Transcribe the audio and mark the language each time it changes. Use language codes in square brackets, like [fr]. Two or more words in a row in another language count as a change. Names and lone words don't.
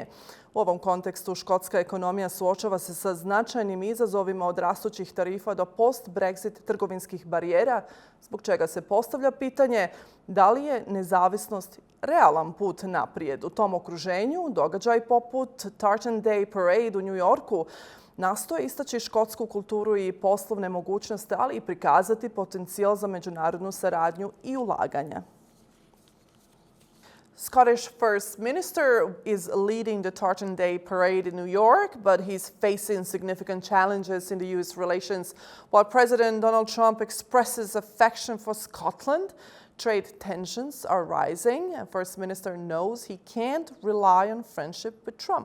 [bs] U ovom kontekstu škotska ekonomija suočava se sa značajnim izazovima od rastućih tarifa do post-Brexit trgovinskih barijera, zbog čega se postavlja pitanje da li je nezavisnost realan put naprijed. U tom okruženju događaj poput Tartan Day Parade u New Yorku nastoje istaći škotsku kulturu i poslovne mogućnosti, ali i prikazati potencijal za međunarodnu saradnju i ulaganja. [en] Scottish First Minister is leading the Tartan Day Parade in New York, but he's facing significant challenges in the US relations. While President Donald Trump expresses affection for Scotland, trade tensions are rising, and First Minister knows he can't rely on friendship with Trump.